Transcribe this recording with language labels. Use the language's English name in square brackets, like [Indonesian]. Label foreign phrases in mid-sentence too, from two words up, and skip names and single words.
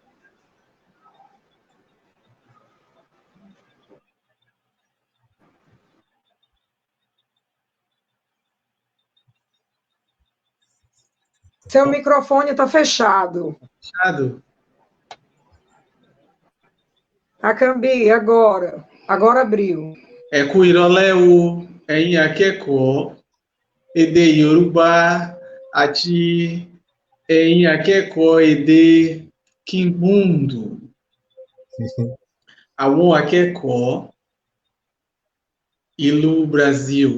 [Portuguese] Seu microfone está fechado. Fechado? Akambi, agora. Agora abriu. [Yoruba] Ẹ kú ìrọ̀lẹ́ o, ẹ̀yin akẹ́kọ̀ọ́ èdè Yorùbá àti ẹ̀yin akẹ́kọ̀ọ́ èdè Kimbundu. Àwọn akẹ́kọ̀ọ́ ìlú Brasil.